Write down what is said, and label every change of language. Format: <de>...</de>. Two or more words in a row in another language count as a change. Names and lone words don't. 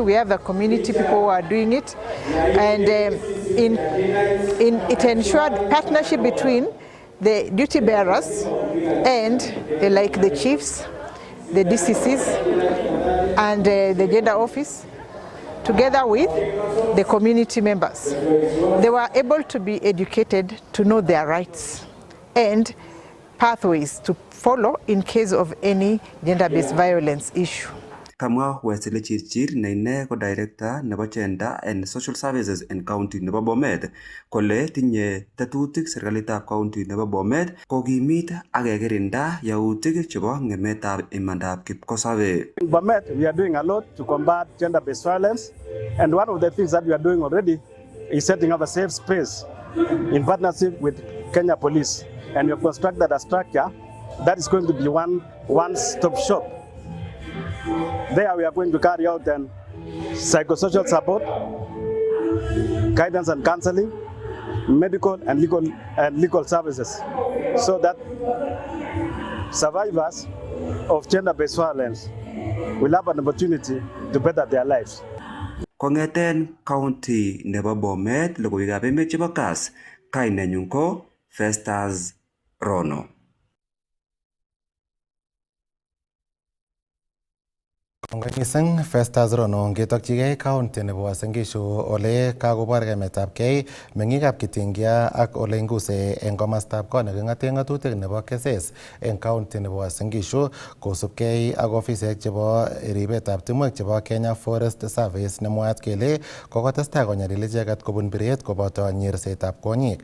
<en>We have the community people who are doing it, and it ensured partnership between the duty bearers and like the chiefs, the DCCs, and the gender office, together with the community members. They were able to be educated to know their rights and pathways to follow in case of any gender-based violence issue.</en> <kln>Kamwa Wesley Chirchir na ine ko director nebo Gender and Social Services in County nebo Bomet kole tinye tetutik serikalitab county nebo Bomet kokimit ak kekirinda yautik chebo ng'emetab imandab kipkosobe.</kln> <en>In Bomet, we are doing a lot to combat gender-based violence, and one of the things that we are doing already is setting up a safe space in partnership with Kenya Police, and we have constructed a structure that is going to be one-stop shop. There we are going to carry out then psychosocial support, guidance and counseling, medical and legal services, so that survivors of gender-based violence will have an opportunity to better their lives.</en> <kln>Kongeten county nebo Bomet, logoiwekab emet chebo Kass, kainenyun ko Festus Rono. Mising Festus Rono ngetokchigei county nebo Uasin Gishu ole kakobor kemetabgei meng'ikab Kitingia ak ole nguse eng komostab kot neking'ate ng'atutik nebo keses eng county nebo Uasin Gishu kosubgei ak ofisek chebo ribetab timwek chebo Kenya Forest Service nemwaat kele kokotestai konyalil icheket kobun biret koboto nyersetab kwonyik.</kln>